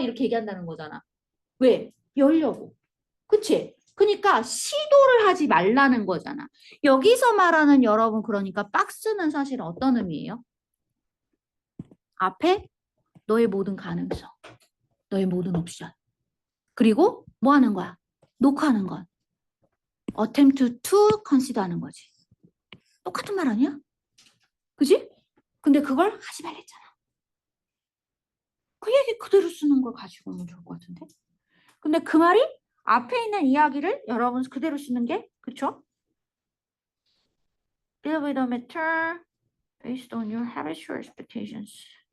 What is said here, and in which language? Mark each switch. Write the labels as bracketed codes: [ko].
[ko] 이렇게 얘기한다는 거잖아. 왜? 열려고. 그치? 그러니까 시도를 하지 말라는 거잖아. 여기서 말하는 여러분 그러니까 박스는 사실 어떤 의미예요? 앞에 너의 모든 가능성, 너의 모든 옵션. 그리고 뭐 하는 거야? 녹화하는 건. [en] attempt to consider [ko] 하는 거지. 똑같은 말 아니야? 그지? 근데 그걸 하지 말랬잖아. 그 얘기 그대로 쓰는 걸 가지고 오면 좋을 것 같은데? 근데 그 말이 앞에 있는 이야기를 여러분 그대로 쓰는 게 그쵸? [en] Deal with a matter based on your habits or expectations.